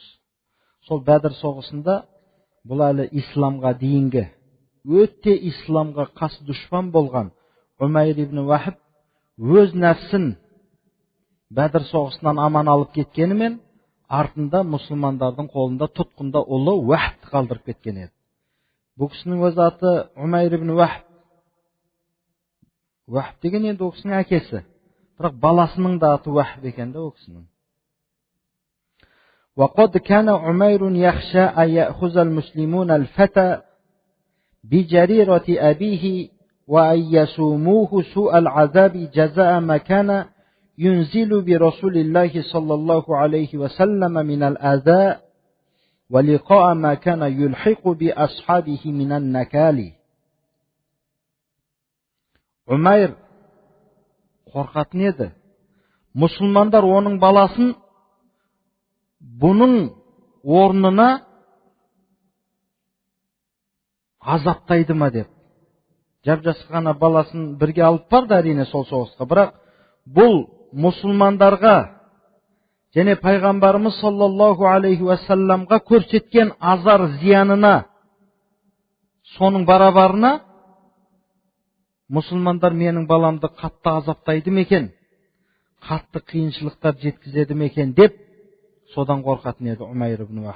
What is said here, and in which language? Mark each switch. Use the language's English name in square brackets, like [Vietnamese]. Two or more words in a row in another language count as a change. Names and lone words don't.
[Kazakh] Сол Бәдір соғысында бұл әлі исламға дейінгі, өте исламға қас дұшпан болған Умайр ибн Вахб өз нәпсін Бәдір соғысынан аман алып кеткенімен, артында мұсылмандардың қолында тұтқында ұлы Вахбті қалдырып кеткен еді. Бұл кісінің өз аты Умайр ибн Вахб. Вахб деген енді ол кісінің әкесі. Бірақ баласының да аты Вахб екен де ол кісінің. [Arabic] وقد كان عمير يخشى أن يأخذ المسلمون الفتى بجريرة أبيه وأن يسوموه سوء العذاب جزاء ما كان ينزل برسول الله صلى الله عليه وسلم من الأذى ولقاء ما كان يلحق بأصحابه من النكال. [Kazakh] Умайр қорқатын еді. Мұсылмандар оның баласын бұның орнына азаптайды ма деп. Жап-жас ғана баласын бірге алып барды әрине сол соғысқа. Бірақ бұл мұсылмандарға және пайғамбарымыз [Arabic] صلى الله عليه وسلم [Kazakh] көрсеткен азар зиянына, соның барабарына мұсылмандар менің баламды қатты азаптайды мекен, қатты қиыншылықтар жеткізеді мекен деп, содан қорқатын еді Умайр ибн Вахб.